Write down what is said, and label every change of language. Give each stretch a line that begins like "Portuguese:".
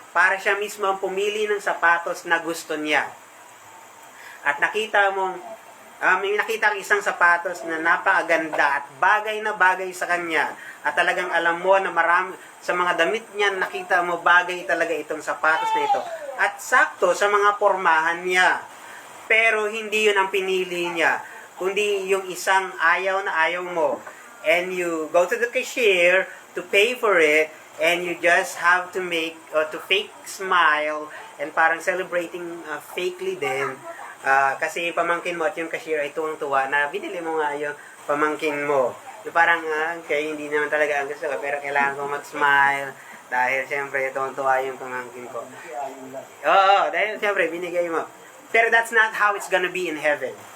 Filipino: para siya mismo ang pumili ng sapatos na gusto niya. At nakita mong, may nakita ang isang sapatos na napakaganda at bagay na bagay sa kanya. At talagang alam mo na marami, sa mga damit niya, nakita mo bagay talaga itong sapatos na ito. At sakto sa mga pormahan niya. Pero hindi yun ang pinili niya, kundi yung isang ayaw na ayaw mo.
English: And you go to the cashier to pay for it, and you just have to make, to fake smile, and parang celebrating fakely din.
Filipino: Kasi pamangkin mo at yung cashier ay tuwang-tuwa na binili mo nga yung pamangkin mo. Yung parang, okay, hindi naman talaga ang gusto ko, pero kailangan ko mag-smile dahil siyempre tuwang-tuwa yung pamangkin ko. Oo, dahil siyempre binigay mo. Pero
English: that's not how it's gonna be in heaven.